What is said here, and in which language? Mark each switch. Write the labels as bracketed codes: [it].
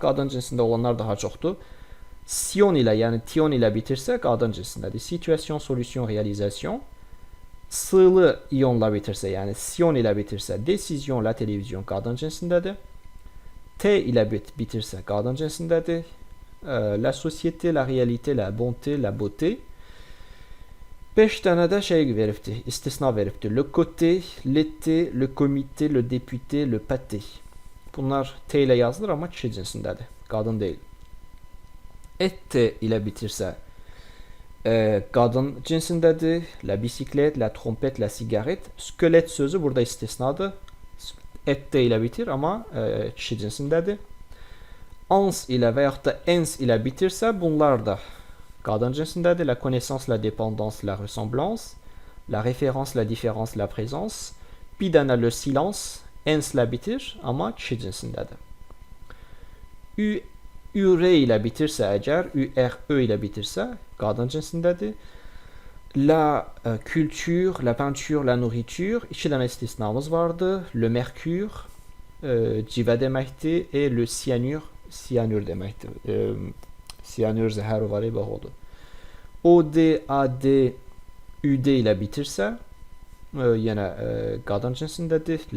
[az] Qadın cinsində olanlar daha çoxdur. Sion ilə, yəni tion ilə bitirsə qadın cinsindədir. Situation, solution, realizasyon. Sığlı ionla bitirsə, yəni sion ilə bitirsə, décision, la télévision qadın cinsindədir. T ilə bitirsə qadın cinsindədir. [fr] La société, la réalité, la bonté, la beauté. [az] 5 dənə də şey veribdir, istisna veribdir. [fr] Le côté, l'été, le comité, le député, le pâté. [az] Bunlar T ilə yazılır, amma kişi cinsindədir, qadın deyil. Et ilə bitirsə qadın cinsindədir. [fr] La bisiklet, la trompet, la sigaret. [az] Skelet sözü burada istisnadır. Et ilə bitir, amma kişi cinsindədir. Ans ilə və yaxud da ens ilə bitirsə, bunlar da qadın cinsindədir. [fr] La connaissance, la dépendance, la ressemblance. La référence, la différence, la présence. [az] Bir dənə le silence, ens ilə bitir, amma kişi cinsindədir. Ure ilə bitirsə əgər, ure ilə bitirsə, qadın cinsindədir. [fr] La culture, la peinture, la nourriture. [az] 2 dənə istisnamız vardı. Le mercure, civə deməkdir. [fr] Et le cyanure, [az] cyanür deməkdir. Cyanür zəhər var, bax odur. OD, AD, UD ilə bitirsə, yenə qadın cinsindədir.